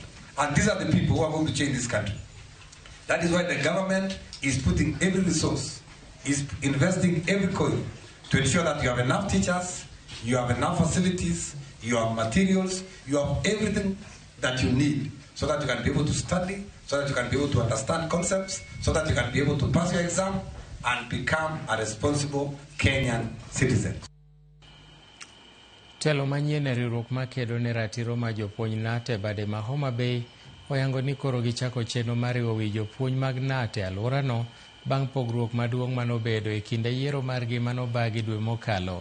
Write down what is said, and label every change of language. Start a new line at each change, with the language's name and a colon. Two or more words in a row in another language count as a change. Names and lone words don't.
English: And these are the people who are going to change this country. That is why the government is putting every resource, is investing every coin to ensure that you have enough teachers, you have enough facilities, you have materials, you have everything that you need so that you can be able to study, so that you can be able to understand concepts, so that you can be able to pass your exam and become a responsible Kenyan citizen.
Luo (Kenya and Tanzania): Telo manyien e riwruok makedo ne ratiro ma jopuonj NAT bade ma Homa Bay oyango ni koro gichako chenro mar riwo wi jopuonj mag NAT e alworano bang' pogruok maduong' manobedo e kinde yiero margi manobagi dwe mokalo.